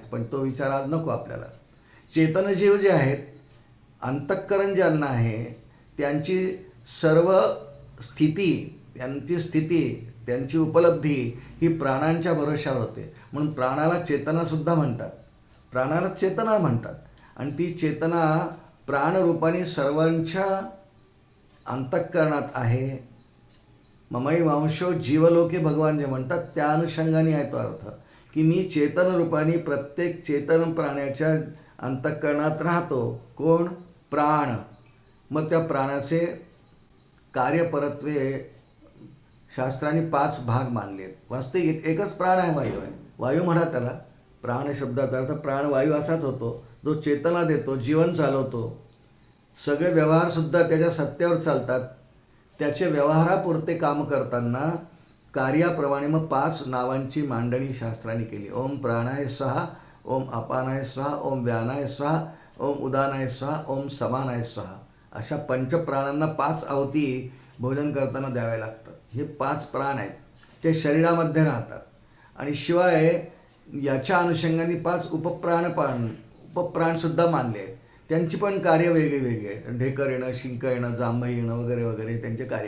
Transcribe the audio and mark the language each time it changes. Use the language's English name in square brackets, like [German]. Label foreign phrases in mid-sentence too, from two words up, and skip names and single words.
[Marathi] पण तो विचार आज नको आपल्याला. चेतनजीव जे आहेत, अंतःकरण ज्यांना आहे, त्यांची सर्व स्थिती, त्यांची उपलब्धी ही प्राणांच्या भरोशावर होते. म्हणून प्राणाला चेतनासुद्धा म्हणतात, प्राणाला चेतना म्हणतात. आणि ती चेतना प्राणरूपाने सर्वांच्या अंतःकरणात आहे. [Sanskrit] ममई वांशो जीवलोके [Marathi] भगवान जे म्हणतात, त्या अनुषंगाने आहे तो अर्थ, की मी चेतन रूपाने प्रत्येक चेतन प्राण्याच्या अंतःकरणात राहतो. कोण? प्राण. मग त्या प्राणाचे कार्यपरत्वे शास्त्राने 5 भाग मानलेत. वास्तविक एकच प्राण आहे, वायू आहे. वायू म्हणा त्याला. प्राण शब्दाचा अर्थ प्राणवायू असाच होतो, जो चेतना देतो, जीवन चालवतो. सगळे व्यवहारसुद्धा त्याच्या सत्तेवर चालतात. त्याचे व्यवहारापुरते काम करताना कार्याप्रमाणे मग 5 नावांची मांडणी शास्त्राने केली. [Sanskrit] ओम प्राणाय स्वाहा, ओम अपानाय स्वाहा, ओम व्यानाय स्वाहा, ओम उदानाय स्वाहा, ओम समानाय स्वाहा. [Marathi] अशा पंचप्राणांना 5 आहुती भोजन करताना द्याव्या लागतात. हे 5 प्राण आहेत, ते शरीरामध्ये राहतात. आणि शिवाय याच्या अनुषंगाने 5 उपप्राणसुद्धा मानले आहेत. त्यांची पण कार्य वेगळी वेगळी आहेत. ढेकर येणं, शिंक येणं, जांभई येणं वगैरे वगैरे त्यांचे कार्य.